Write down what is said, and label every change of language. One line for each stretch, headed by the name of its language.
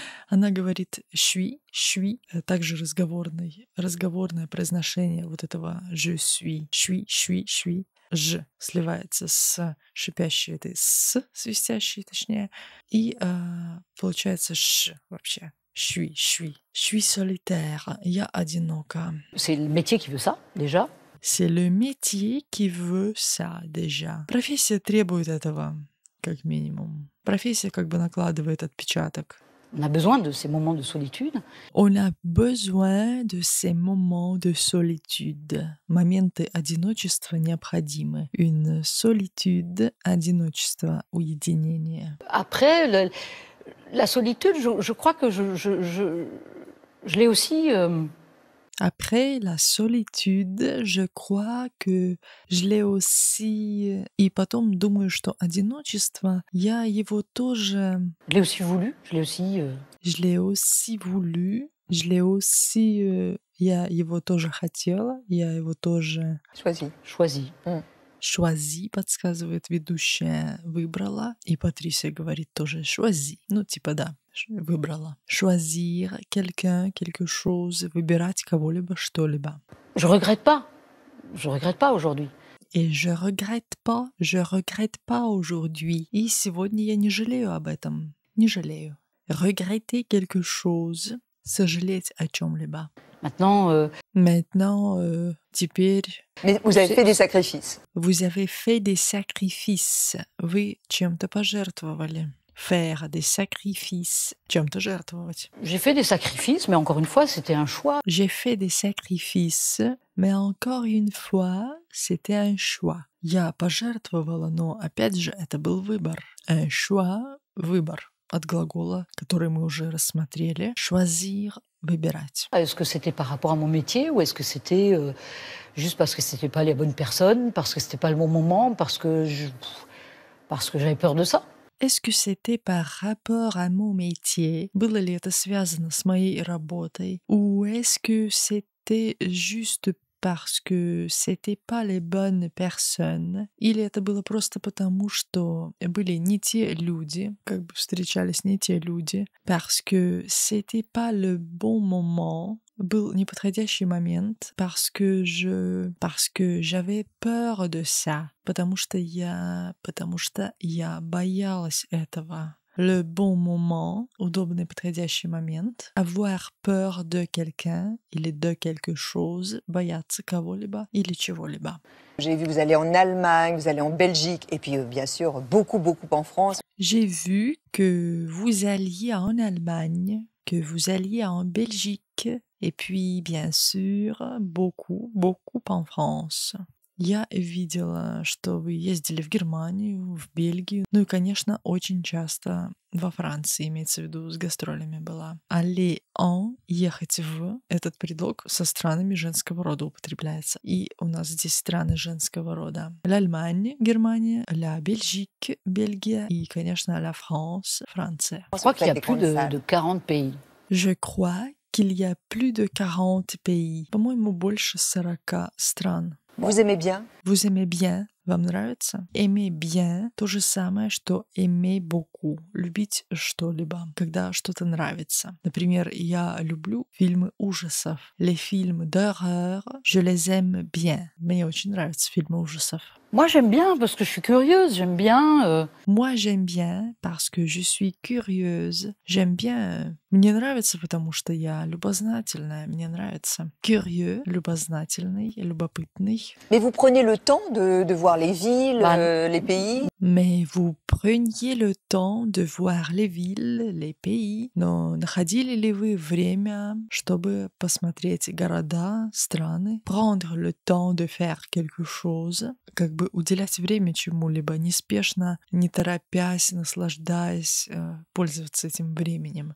Russian: Она говорит «suis», также разговорное произношение вот этого «je suis», «ж» сливается с шипящей этой «с», свистящей точнее, и получается «ш» вообще.
French: «suis solitaire»,
Russian: я одинока.
French: C'est le métier qui veut ça, déjà. C'est le métier qui veut ça, déjà.
Russian: Профессия требует этого, как минимум. Профессия как бы накладывает отпечаток.
French: On a besoin de ces moments de solitude. On a besoin de ces moments de solitude.
Russian: Моменты одиночества необходимы.
French: Une solitude,
Russian: одиночество, уединение.
French: Après, la solitude, je crois que je l'ai aussi... Après la solitude, je crois que je l'ai aussi...
Russian: И потом думаю, что одиночество, я его тоже...
French: Je l'ai aussi voulu, je l'ai aussi... Je l'ai aussi voulu, je l'ai aussi...
Russian: Я его тоже хотела, я его тоже...
French: Choisi.
Russian: Choisi, подсказывает ведущая, выбрала. И Патрисия говорит тоже choisi. Ну, типа да, выбрала.
French: Choisir quelqu'un, quelque chose,
Russian: выбирать кого-либо, что-либо.
French: Je regrette pas aujourd'hui. Et je regrette pas aujourd'hui.
Russian: И сегодня я не жалею об этом. Не жалею.
French: Regretter quelque chose,
Russian: сожалеть о чем-либо.
French: Maintenant, Maintenant,
Russian: теперь
French: Mais vous avez C'est- fait des sacrifices. vous avez fait des sacrifices.
Russian: Вы чем-то пожертвовали.
French: Faire des sacrifices.
Russian: Чем-то жертвовать.
French: j'ai fait des sacrifices, mais encore une fois, c'était un choix. J'ai fait des sacrifices, mais encore une fois, c'était un choix.
Russian: Я пожертвовала, но опять же, это был выбор.
French: Un choix,
Russian: выбор. От глагола, который мы уже рассмотрели. Choisir, выбирать.
French: Est-ce que c'était par rapport à mon métier ou est-ce que c'était juste parce que c'était pas les bonnes personnes, parce que c'était pas le bon moment, parce que j'avais peur de ça? Est-ce que c'était par rapport à mon métier?
Russian: Было ли это связано с моей работой?
French: Ou est-ce que c'était juste parce que c'était pas les bonnes personnes?
Russian: Или это было просто потому, что были не те люди, как бы встречались не те люди?
French: Parce que c'était pas le bon moment.
Russian: Был неподходящий момент,
French: parce que j'avais peur de ça,
Russian: потому что я боялась этого.
French: Le bon moment,
Russian: удобный подходящий момент,
French: avoir peur de quelqu'un
Russian: или
French: de quelque chose,
Russian: бояться кого-либо или чего-либо.
French: J'ai vu vous allez en Allemagne, vous allez en Belgique et puis bien sûr beaucoup en France. J'ai vu que vous alliez en Allemagne, que vous alliez en Belgique, et puis, bien sûr, beaucoup en France.
Russian: Я видела, что вы ездили в Германию, в Бельгию, ну и, конечно, очень часто во Франции, имеется в виду, с гастролями была.
French: Aller en,
Russian: ехать в, этот предлог со странами женского рода употребляется. И у нас здесь страны женского рода. L'Allemagne, Германия, la Belgique, Бельгия и, конечно, la France, Франция.
French: Je crois qu'il y a plus de 40 pays. Je crois qu'il y a plus de 40 pays.
Russian: По-моему, больше 40 стран.
French: Vous aimez bien? Vous aimez bien?
Russian: Вам нравится?
French: Aimer bien
Russian: — то же самое, что
French: aimer beaucoup.
Russian: Любить что-либо, когда что-то нравится. Например, я люблю фильмы ужасов.
French: Les films d'horreur, je les aime bien.
Russian: Мне очень нравятся фильмы ужасов.
French: Moi, j'aime bien parce que je suis curieuse, j'aime bien... Moi, j'aime bien parce que je suis curieuse. J'aime bien.
Russian: Мне нравится, потому что я любознательная. Мне нравится.
French: Curieux,
Russian: любознательный, любопытный.
French: Mais vous prenez le temps de voir les villes, les pays? Mais vous preniez le temps de voir les villes, les pays.
Russian: Но находили ли вы время, чтобы посмотреть города, страны?
French: Prendre le temps de faire quelque chose.
Russian: Как бы уделять время чему-либо, неспешно, не торопясь, наслаждаясь, пользоваться этим временем.